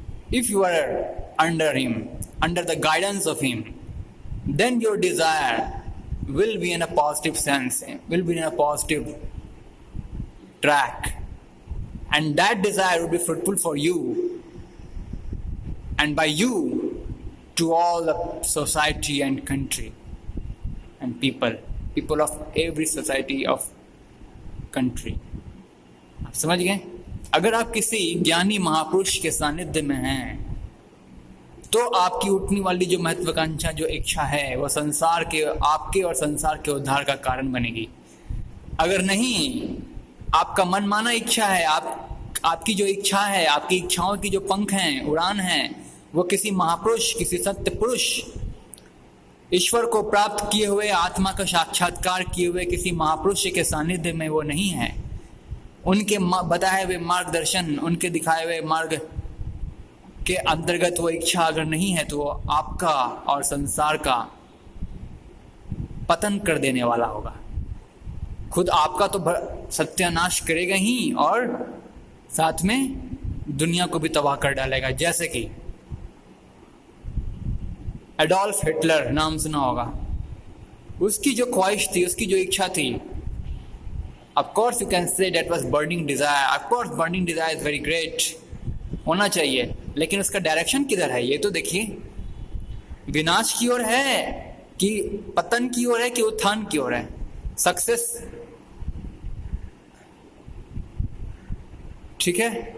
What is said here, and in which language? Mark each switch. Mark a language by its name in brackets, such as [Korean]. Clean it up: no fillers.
[English] If you are under him, under the guidance of him, then your desire will be in a positive sense, will be in a positive track, and that desire will be fruitful for you, and by you to all the society and country and people of every society of country. [Hindi] आप समझ गए? अगर आप किसी ज्ञानी महापुरुष के सानिध्य में हैं तो आपकी उठने वाली जो महत्वाकांक्षा, जो इच्छा है, वो संसार के, आपके और संसार के उद्धार का कारण बनेगी। अगर नहीं, आपका मनमाना इच्छा है, आपकी जो इच्छा है, आपकी इच्छाओं की जो पंख हैं, उड़ान है, वो किसी महापुरुष, किसी सत्य पुरुष, ईश्वर को प्राप्त किए हुए, आत्मा का साक्षात्कार किए हुए किसी महापुरुष के सानिध्य में वो नहीं है, उनके बताए हुए मार्गदर्शन, उनके दिखाए हुए मार्ग के अंतर्गत वो इच्छा अगर नहीं है, तो वो आपका और संसार का पतन कर देने वाला होगा। खुद आपका तो सत्यानाश करेगा ही और साथ में दुनिया को भी तबाह कर डालेगा। जैसे कि एडोल्फ हिटलर, नाम सुना होगा। उसकी जो ख्वाहिश थी, उसकी जो इच्छा थी, of course you can say that was burning desire. Of course burning desire is very great, होना चाहिए, लेकिन उसका डायरेक्शन किधर है ये तो देखिए। विनाश की ओर है कि पतन की ओर है कि उत्थान की ओर है? सक्सेस, ठीक है।